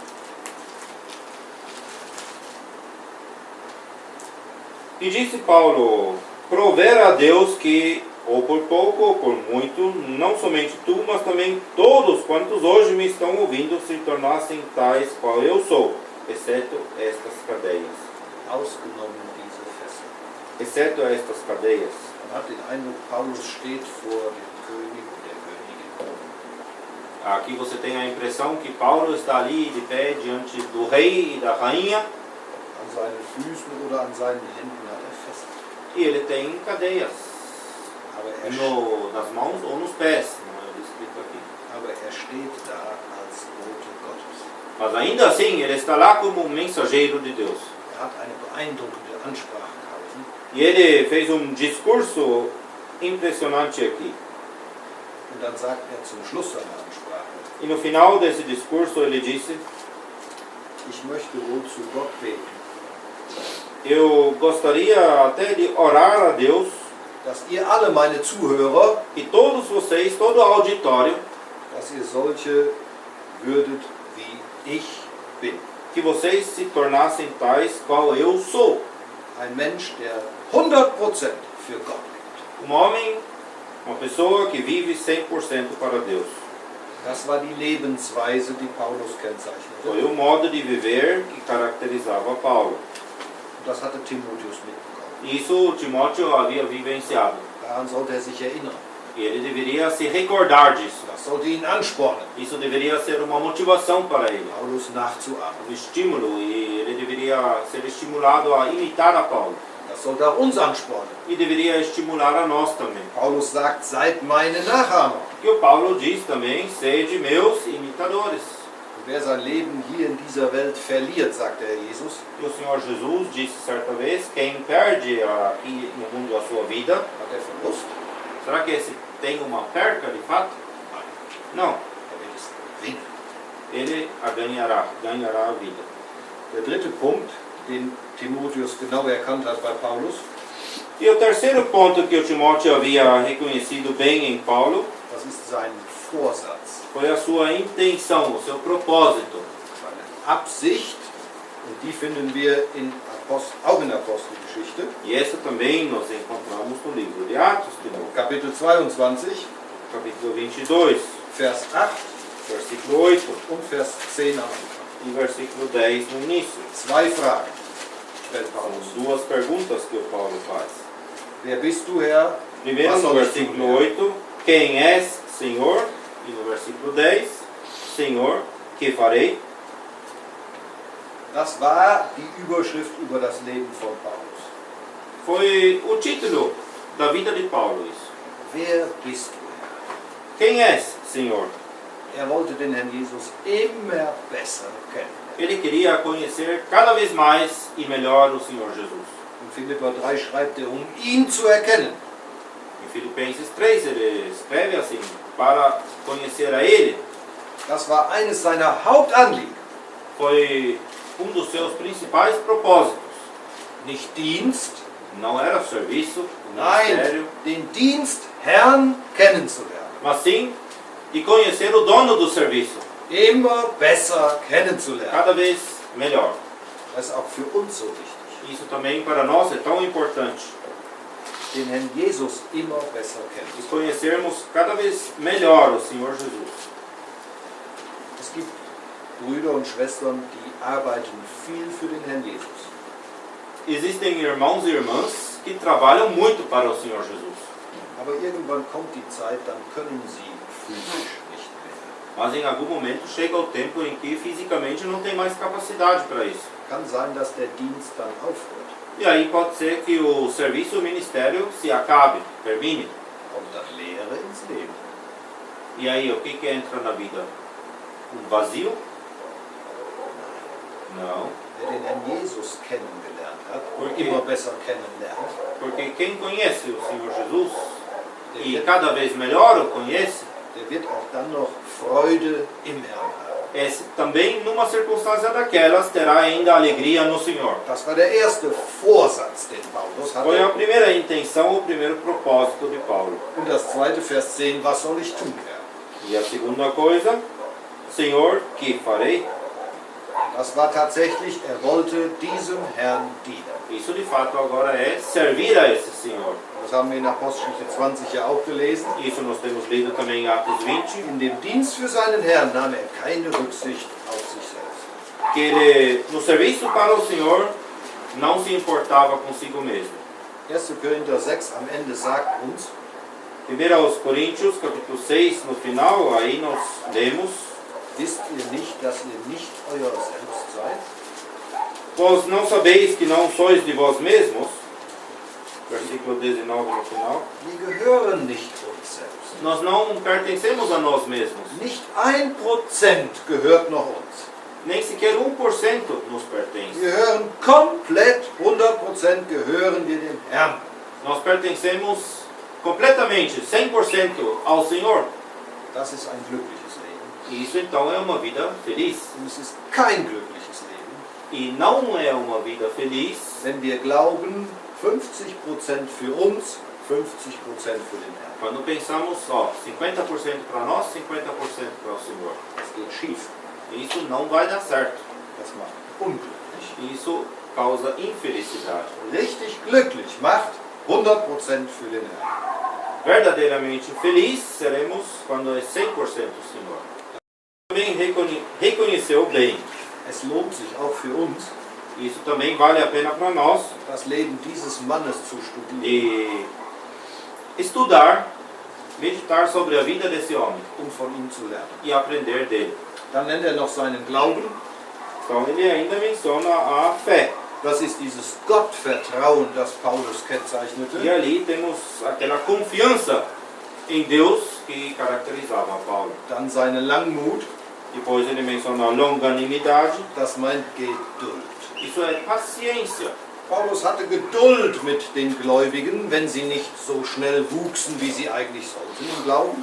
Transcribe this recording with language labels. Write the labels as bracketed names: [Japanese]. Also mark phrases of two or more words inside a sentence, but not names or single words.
[Portuguese] E disse Paulo: prover a Deus que, ou por pouco ou por muito, não somente tu, mas também todos quantos hoje me estão ouvindo se tornassem tais qual eu sou, exceto estas cadeias. [German] Ausgenommen diese Fässer. [Portuguese] Exceto estas cadeias. [German] Man hat den Eindruck, Paulus steht vor dem König und der Königin. [Portuguese] Aqui você tem a impressão que Paulo está ali de pé diante do rei e da rainha, [German] An seinen Füßen oder an seinen Händen hat er Fässer. [Portuguese] e ele tem cadeias [German] Aber [Portuguese] nas mãos ou nos pés, não é descrito aqui. [German] er steht da als Bote Gottes. [Portuguese] Mas ainda assim, ele está lá como um mensageiro de Deus. [German] Er hat eine beeindruckende Ansprache gehalten. [Portuguese] E ele fez um discurso impressionante aqui. [German] Und dann sagt er zum Schluss seiner Ansprache, [Portuguese] E no final desse discurso ele disse: [German] ich möchte wohl zu Gott beten, [Portuguese] eu gostaria até de orar a Deus [German] dass ihr alle meine Zuhörer, [Portuguese] que todos vocês, todo o auditório, [German] dass ihr solche würdet, wie ich bin. [Portuguese] que vocês se tornassem tais qual eu sou. [German] Ein Mensch, der 100% für Gott lebt. [Portuguese] Homem, uma pessoa que vive 100% para Deus. [German] Das war die Lebensweise, die Paulus [Portuguese] Foi [German] kennzeichnete. [Portuguese] o modo de viver que caracterizava Paulo. [German] Das hatte Timotheus mitbekommen. [Portuguese] Isso Timóteo havia vivenciado. [German] Daran sollte sich erinnern. [Portuguese] E ele deveria se recordar disso. [German] Das sollte ihn anspornen, [Portuguese] Isso deveria ser uma motivação para ele, [German] Paulus nachzuahmen. [Portuguese] um estímulo, e ele deveria ser estimulado a imitar a Paulo. [German] Das sollte auch uns anspornen. [Portuguese] E deveria estimular a nós também. [German] Paulus sagt, seid meine Nachahmer. [Portuguese] E o Paulo diz também, sede meus imitadores. [German] Und wer sein Leben hier in dieser Welt verliert, sagt der Herr Jesus, [Portuguese] E o Senhor Jesus disse certa vez, quem perde aqui no mundo a sua vida, [German] hat er Verlust. [Portuguese] será que esse tem uma perca de fato? Não, [German] Er wird es gewinnen. [Portuguese] ele a ganhará a vida. [German] Der dritte Punkt, den Timotheus genau erkannt hat bei Paulus, [Portuguese] E o terceiro ponto que o Timóteo havia reconhecido bem em Paulo, [German] das ist sein Vorsatz, [Portuguese] foi a sua intenção, o seu propósito. [German] seine Absicht. Und die finden wir auch in der Apostelgeschichte, [Portuguese] E essa também nós encontramos no livro de Atos de novo, [German] Kapitel 22, [Portuguese] capítulo 22, [German] Vers 8 [Portuguese] versículo 8 [German] und Vers 10 am Anfang. [Portuguese] e versículo 10 no início. [German] Zwei Fragen stellt [Portuguese] São [German] Paulus. [Portuguese] duas perguntas que o Paulo faz. [German] Wer bist du, Herr? [Portuguese] Primeiro [German] Was [Portuguese] no [German] soll ich tun, [Portuguese] versículo [German] Herr? [Portuguese] 8, quem és, Senhor? E no versículo 10, Senhor, que farei? [German] Das war die Überschrift über das Leben von Paulus. [Portuguese] Foi o título da vida de Paulo isso. [German] Wer bist du, Herr? [Portuguese] Quem és, Senhor? [German] Er wollte den Herrn Jesus immer besser kennen. [Portuguese] Ele queria conhecer cada vez mais e melhor o Senhor Jesus. [German] In Philipper 3 schreibt er, um ihn zu erkennen. [Portuguese] Em Filipenses 3 ele escreve assim, para conhecer a Ele, [German] Das war eines seiner Hauptanliegen. [Portuguese] foi dos seus principais propósitos. [German] Nicht Dienst, [Portuguese] Não era serviço, [German] nein, [Portuguese] ministério, [German] den Dienst Herrn kennenzulernen. [Portuguese] mas sim de conhecer o dono do serviço, [German] Immer besser kennenzulernen. [Portuguese] cada vez melhor. [German] Das ist auch für uns so wichtig. [Portuguese] Isso também para nós é tão importante, [German] Den Herrn Jesus immer besser kennen. [Portuguese] de conhecermos cada vez melhor o Senhor Jesus. [German] Es gibt Brüder und Schwestern, die arbeiten viel für den Herrn Jesus. [Portuguese] Existem irmãos e irmãs que trabalham muito para o Senhor Jesus, [German] Aber irgendwann kommt die Zeit, dann können sie physisch nicht mehr. [Portuguese] mas em algum momento chega o tempo em que fisicamente não tem mais capacidade para isso. [German] Kann sein, dass der Dienst dann aufhört. [Portuguese] E aí pode ser que o serviço, o ministério se acabe, termine. [German] Kommt dann Leere ins Leben. [Portuguese] E aí o que entra na vida? Um vazio? Não, [German] Wer den Herrn Jesus kennengelernt hat und Okay. immer besser kennenlernt, [Portuguese] porque quem conhece o Senhor Jesus [German] der [Portuguese] e [German] wird, [Portuguese] cada vez melhor o conhece, [German] der wird auch dann noch Freude im Herrn haben. [Portuguese] esse também numa circunstância daquelas terá ainda alegria no Senhor. [German] Das war der erste Vorsatz, den Paulus [Portuguese] Foi a [German] hatte. [Portuguese] primeira intenção, o primeiro propósito de Paulo. [German] Und das zweite, Vers 10, was soll ich tun, Herr? [Portuguese] E a segunda coisa, Senhor, que farei? [German] Das war tatsächlich, er wollte diesem Herrn dienen. [Portuguese] Isso de fato agora é servir a esse Senhor. [German] Das haben wir in Apostelgeschichte 20 ja auch gelesen. [Portuguese] Isso nós temos lido também em Atos 20, [German] In dem Dienst für seinen Herrn nahm er keine Rücksicht auf sich selbst. [Portuguese] que ele, no serviço para o Senhor, não se importava consigo mesmo. [German] 1. Korinther 6 am Ende sagt uns, [Portuguese] 1 aos Coríntios, capítulo 6, no final, aí nós lemos: [German] wisst ihr nicht, dass ihr nicht euer Selbst seid? [Portuguese] Vós não sabeis que não sois de vós mesmos? Versículo 19 no final. [German] Wir gehören nicht uns selbst. [Portuguese] Nós não pertencemos a nós mesmos. [German] Nicht 1% gehört noch uns. [Portuguese] Nem sequer 1% nos pertence. [German] Wir gehören komplett, 100% gehören wir dem Herrn. [Portuguese] Nós pertencemos completamente, 100% ao Senhor. [German] Das ist ein glückliches Leben. [Portuguese] E isso então é uma vida feliz. [German] Und es ist kein glückliches Leben, [Portuguese] E não é uma vida feliz [German] wenn wir glauben, 50% für uns, 50% für den Herrn. [Portuguese] quando pensamos só 50% para nós, 50% para o Senhor. [German] Das geht schief. [Portuguese] Isso não vai dar certo. [German] Das macht unglücklich. [Portuguese] Isso causa infelicidade. [German] Richtig glücklich macht 100% für den Herrn. [Portuguese] Verdadeiramente feliz seremos quando é 100% o Senhor. Também reconheceu bem. [German] Es lohnt sich auch für uns, [Portuguese] Isso também vale a pena para nós [German] das Leben dieses Mannes zu studieren, [Portuguese] e estudar, meditar sobre a vida desse homem [German] um von ihm zu lernen. [Portuguese] e aprender dele. [German] Dann nennt er noch seinen Glauben. [Portuguese] Então ele ainda menciona a fé. [German] Das ist dieses Gottvertrauen, das Paulus kennzeichnete. [Portuguese] E ali temos aquela confiança em Deus que caracterizava Paulo. [German] Dann seine Langmut, [Portuguese] Depois ele menciona a longanimidade. [German] das meint Geduld. [Portuguese] Isso é paciência. [German] Paulus hatte Geduld mit den Gläubigen, wenn sie nicht so schnell wuchsen, wie sie eigentlich sollten im Glauben.